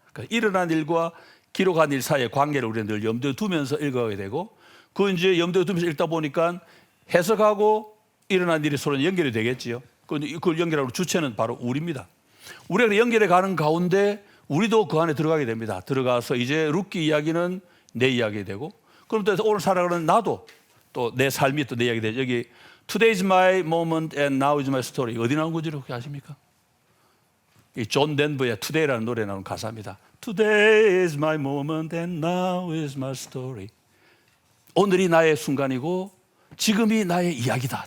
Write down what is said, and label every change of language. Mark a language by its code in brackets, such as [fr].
[ko] 그러니까 일어난 일과 기록한 일 사이의 관계를 우리는 늘 염두에 두면서 읽어가게 되고 그 이제 염두에 두면서 읽다 보니까 해석하고 일어난 일이 서로 연결이 되겠지요. 그걸 연결하는 주체는 바로 우리입니다. 우리가 연결해 가는 가운데 우리도 그 안에 들어가게 됩니다. 들어가서 이제 룻기 이야기는 내 이야기 되고 그럼 또 오늘 살아가는 나도 또 내 삶이 또 내 이야기 되죠. 여기 [en] Today is my moment and now is my story. [ko] 어디 나온 건지 혹시 아십니까? 이 존 덴버의 Today라는 노래에 나오는 가사입니다. [en] Today is my moment and now is my story. [ko] 오늘이 나의 순간이고 지금이 나의 이야기다.